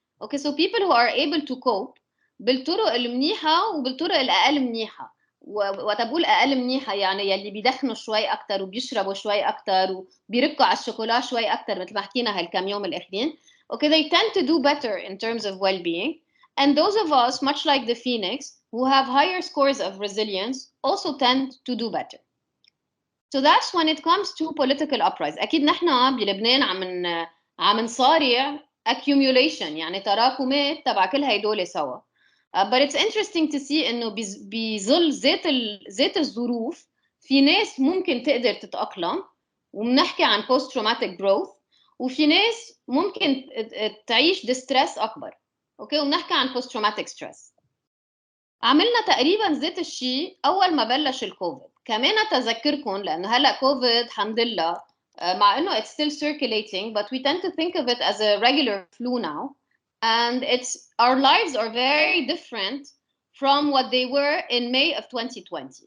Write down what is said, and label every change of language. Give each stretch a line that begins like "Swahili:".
English: Okay, so people who are able to cope
Arabic: بالطرق المنيحة وبالطرق الأقل منيحة. وتقول أقل منيحة يعني يلي بيدخنوا شوي أكتر وبيشربوا شوي أكتر وبيركوا على الشوكولا شوي أكتر مثل ما حكينا هالكام يوم الأخرين.
English: Okay, they tend to do better in terms of well-being. And those of us, much like the Phoenix, who have higher scores of resilience, also tend to do better. So that's when it comes to political uprising.
Arabic: أكيد نحن بلبنان عم نصارع accumulation, يعني تراكمات تبع كل هيدول سوا.
English: But it's interesting to see
Arabic: إنه بظل ذات الظروف في ناس ممكن تقدر تتأقلم, وبنحكي عن post traumatic growth, وفي ناس ممكن تعيش distress أكبر. أوكي, وبنحكي عن post traumatic stress. عملنا تقريبا ذات الشيء أول ما بلش الكوفيد. كمان تذكركم لأنه هلأ كوفيد الحمد لله مع إنه
English: it's still circulating, but we tend to think of it as a regular flu now, and our lives are very different from what they were in May of 2020.